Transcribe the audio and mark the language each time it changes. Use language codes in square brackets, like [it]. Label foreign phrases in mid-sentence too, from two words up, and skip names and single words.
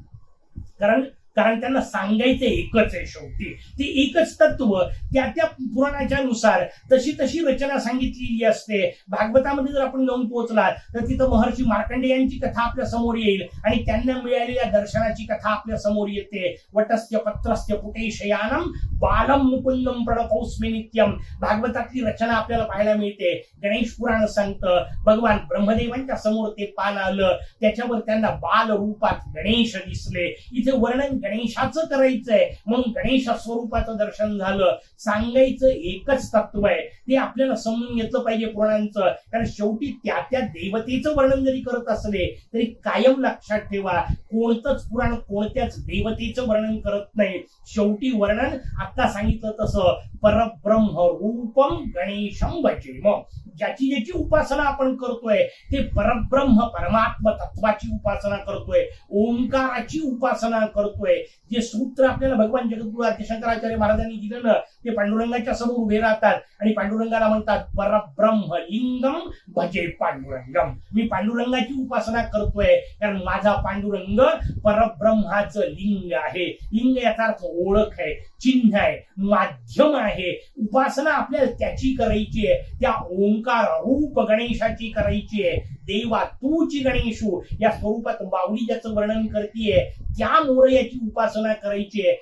[mr] कारण त्यांना सांगायचं एकच आहे. शेवटी ते एकच तत्व त्या त्या पुराणाच्या नुसार तशी तशी रचना सांगितलेली असते. भागवतामध्ये जर आपण जाऊन पोहोचला तर तिथं महर्षी मार्कंडेय यांची कथा आपल्या समोर येईल आणि त्यांना मिळालेल्या दर्शनाची कथा आपल्या समोर येते. [sa] वटस्य पत्रस्य पुटेशयानम बालम मुकुंदम प्रणतोस्मी नित्यम. [mr] भागवतातली रचना आपल्याला पाहायला मिळते. गणेश पुराण सांगतं, भगवान ब्रह्मदेवांच्या समोर ते पान आलं, त्याच्यावर त्यांना बाल रूपात गणेश दिसले. इथे वर्णन गणेशाचं करायचंय म्हणून गणेश स्वरूपाचं दर्शन झालं. सांगायचं एकच तत्व आहे, ते आपल्याला समजून घेतलं पाहिजे पुराणांचं. कारण शेवटी त्या त्या देवतेचं वर्णन जरी करत असले तरी कायम लक्षात ठेवा, कोणतंच पुराण कोणत्याच देवतेचं वर्णन करत नाही. शेवटी वर्णन आता सांगितलं तसं [sa] परब्रह्म रूपम गणेशम भजे. [mr] मग ज्याची ज्याची उपासना आपण करतोय ते परब्रह्म परमात्मा तत्वाची उपासना करतोय, ओंकाराची उपासना करतोय. जे सूत्र आपल्याला भगवान जगद्गुरु आदिशंकराचार्य महाराजांनी दिलं ना, ते पांडुरंगाच्या समोर उभे राहतात आणि पांडुरंगाला म्हणतात [sa] परब्रह्म लिंगम भजे पांडुरंगम. [mr] मी पांडुरंगाची उपासना करतोय कारण माझा पांडुरंग परब्रह्माचं लिंग आहे. लिंग याचा अर्थ ओळख आहे, चिन्ह आहे, माध्यम आहे. उपासना आपल्याला त्याची करायची आहे, त्या ओंकार रूप गणेशाची करायची आहे. देवा तूची गणेशू या स्वरूपात माऊली ज्याचं वर्णन करतीये त्या मोरयाची उपासना करायची आहे.